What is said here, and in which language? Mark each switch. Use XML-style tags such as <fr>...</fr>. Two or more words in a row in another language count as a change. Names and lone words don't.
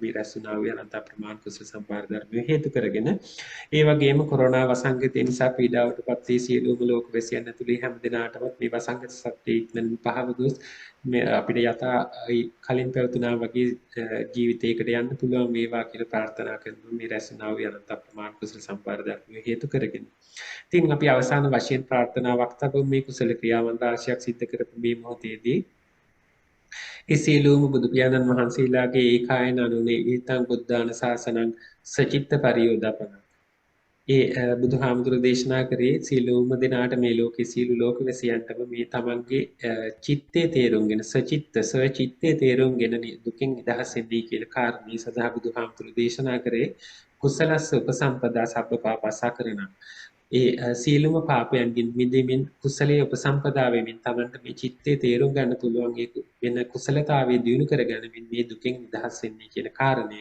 <si>මේ රැස් වුණා වූ අනන්ත අප්‍රමාණ කුසල සම්භාර ධර්මයේ හේතු කරගෙන ඒ වගේම කොරෝනා වසංගතය නිසා පීඩාවට පත් වී සියලුම ලෝකවැසියන් ඇතුළේ හැම දිනාටම මේ වසංගත සත්‍යය ඉක්මනින් පහව ගොස් අපිට යථා කලින් පැවතුනා වගේ ජීවිතයකට යන්න පුළුවන් වේවා කියලා ප්‍රාර්ථනා කරනවා. මේ රැස් වුණා වූ අනන්ත අප්‍රමාණ කුසල සම්භාර ධර්මයේ හේතු කරගෙන ඉතින් අපි අවසාන වශයෙන් ප්‍රාර්ථනාවක් තබමු මේ කුසල ක්‍රියාවන් රාශියක් සිද්ධ කරපු මේ මොහොතේදී ඒ සියලුම බුදු පියාණන් වහන්සේලාගේ ඒකායන</si> <pi>අනුනේ ඊතං බුද්ධාන ශාසනං සචිත්ත පරියෝදපන</pi> <si>ඒ බුදුහාමුදුරු දේශනා කරේ සියලුම දෙනාට මේ ලෝකේ සියලු ලෝකවැසියන්ටම මේ තමන්ගේ චිත්තේ තේරුම්ගෙන සචිත්තේ තේරුම්ගෙන දුකින් නිදහස් වෙන්නේ කියලා කාරණේ සදා බුදුහාමුදුරු දේශනා කරේ</si> <pi>කුසලස්ස උපසම්පදා සබ්බ පාපස්සා කරනා</pi> <si>ඒ සීලුම පාපයන්ගෙන් මිදෙමින් කුසලයේ උපසම්පදා වෙමින් තමන්ට මේ චිත්තේ තේරුම් ගන්න පුළුවන් ඒ වෙන කුසලතාවයේ දියුණු කරගැනීමෙන් මේ දුකෙන් නිදහස් වෙන්නේ කියන කාරණේ.</si>